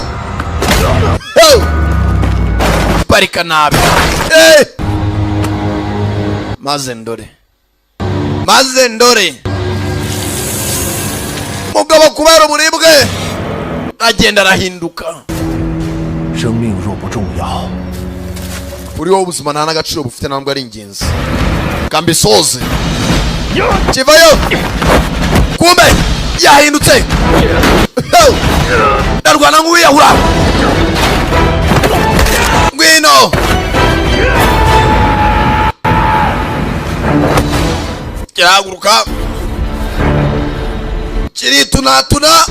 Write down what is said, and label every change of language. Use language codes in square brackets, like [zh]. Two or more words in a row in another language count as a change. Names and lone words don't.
[rw] Hey! Parika nabi. Hey! Mazendore. Mugabo kubera uburibwe agenda arahinduka. [zh] 生命若不重要 [rw] uri wowe ubuzima nta n'agaciro bufite ntabwo ari ingenzi. Kambisoze kivayo kumbe yahindutse. Ndarwana nk'uwiyahura. Ngwino kirahaguruka kiritunatuna.